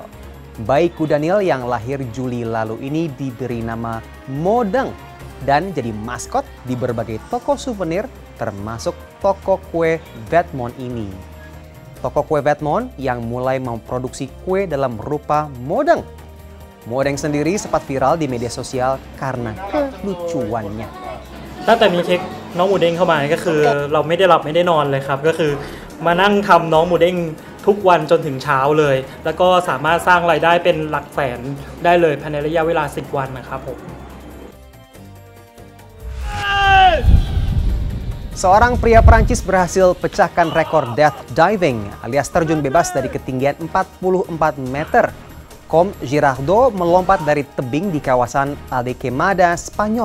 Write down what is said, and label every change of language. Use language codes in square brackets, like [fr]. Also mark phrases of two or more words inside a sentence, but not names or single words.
[id] Bayi kuda Nil yang lahir Juli lalu ini diberi nama Modeng dan jadi maskot di berbagai toko souvenir termasuk toko kue Vetmont ini. Toko kue Vetmont yang mulai memproduksi kue dalam rupa modeng. Modeng sendiri sempat viral di media sosial karena kelucuannya. [th] ตั้งแต่มีเค้กน้องหมูเด้งเข้ามาก็คือเราไม่ได้หลับไม่ได้นอนเลยครับก็คือมานั่งทำน้องหมูเด้งทุกวันจนถึงเช้าเลยแล้วก็สามารถสร้างรายได้เป็นหลักแสนได้เลยภายในระยะเวลา10 วันนะครับผม [id] Seorang pria Prancis berhasil pecahkan rekor [en] death diving [id] alias terjun bebas dari ketinggian 44 meter. Com Girardeau melompat dari tebing di kawasan Aldequemada, Spanyol.